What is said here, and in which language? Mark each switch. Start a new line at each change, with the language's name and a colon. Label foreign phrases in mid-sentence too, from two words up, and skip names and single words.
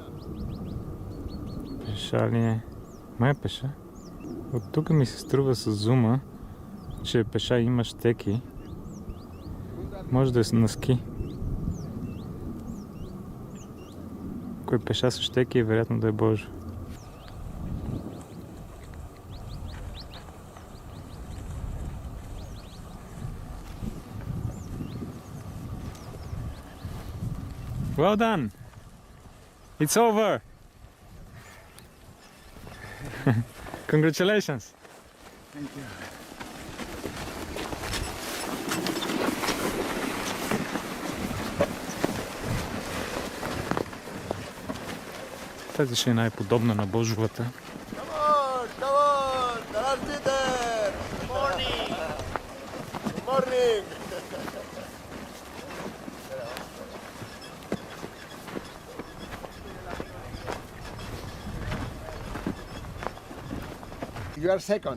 Bulgarian: Пеша ли е? Май пеша. От тук ми се струва с зума, че пеша има щеки. Може да е на ски. Кой пеша с щеки е вероятно да е Божо.
English: Well done! It's over! Congratulations! Thank you.
Bulgarian: Тази шейна е подобна на Божовата.
English: Come on! There! Morning! Morning! You are second.